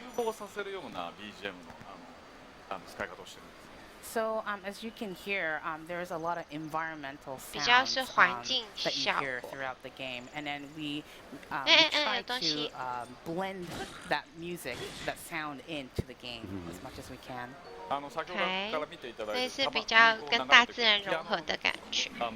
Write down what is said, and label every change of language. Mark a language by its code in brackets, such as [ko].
[ja] 融合させるような BGM の使い方をしてるんです。 [en] So as you can hear, there's a lot of environmental sounds that you hear throughout the game, and then we try to blend that music, that sound into the game as much as we can. Okay. [zh] 所以是比较跟大自然融合的感觉。